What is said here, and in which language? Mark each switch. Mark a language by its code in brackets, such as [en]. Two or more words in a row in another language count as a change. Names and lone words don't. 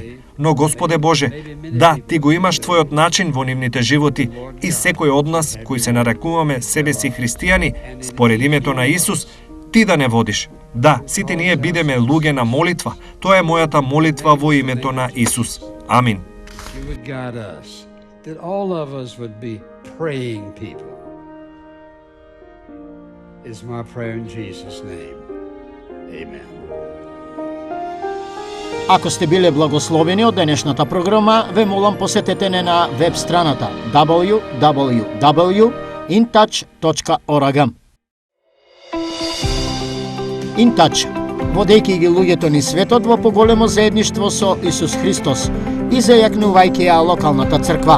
[mk] Но Господе Боже, да, Ти го имаш Твојот начин во нивните животи и секој од нас, кои се нарекуваме себе си христијани, според името на Исус, Ти да не водиш. Да, сите ние бидеме луѓе на молитва. Тоа е мојата молитва во името на Исус. Амин. [en] You would guide us, that all of us would be praying people. Is my prayer in Jesus' name. Amen. [mk] Ако сте биле благословени од денешната програма, ве молам посетете не на веб страната www.intouch.org. InTouch, водејќи ги луѓето ни светот во поголемо заедништво со Исус Христос и зајакнувајќи ја локалната црква.